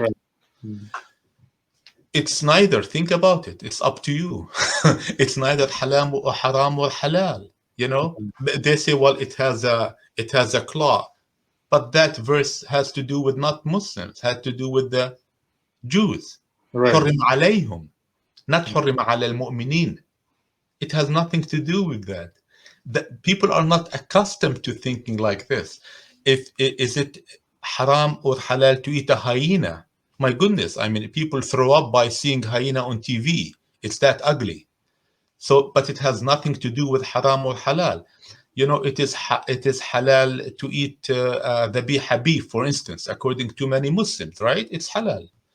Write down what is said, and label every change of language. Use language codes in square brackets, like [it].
[en] right. Mm. It's neither. Think about it. It's up to you. It's neither haram or haram or halal. You know, they say, well, it has a claw, but that verse has to do with not Muslims. Had to do with the Jews. Right. [ar] حرم عليهم, [en] not [ar] حرم على المؤمنين. [en] It has nothing to do with that. That people are not accustomed to thinking like this. is it haram or halal to eat a hyena? My goodness, I mean, people throw up by seeing hyena on TV. It's that ugly. So, but it has nothing to do with haram or halal. You know, it is halal to eat the beef, for instance, according to many Muslims, right? It's halal.